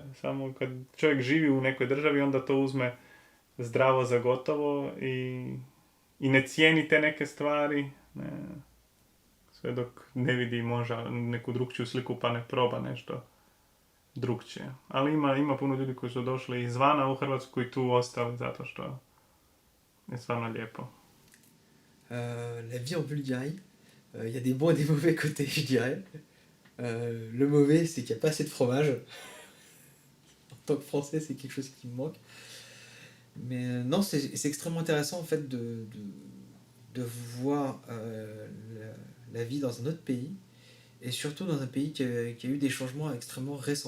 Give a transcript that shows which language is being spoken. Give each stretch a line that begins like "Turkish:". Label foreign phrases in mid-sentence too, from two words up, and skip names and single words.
Croatian: Samo kad čovjek živi u nekoj državi onda to uzme zdravo za gotovo i ne cijeni te neke stvari, ne, sve dok ne vidi možda neku drugčiju sliku pa ne proba nešto drugčije. Ali ima puno ljudi koji su došli izvana u Hrvatsku i tu ostali zato što je stvarno lijepo.
French: La vie en Bulgarie, il y a des bons et des mauvais côtés, je dirais. Le mauvais, c'est qu'il n'y a pas assez de fromage. En tant que Français, c'est quelque chose qui me manque. Mais non, c'est extrêmement intéressant en fait de voir la vie dans un autre pays, et surtout dans un pays qui a eu des changements extrêmement récents.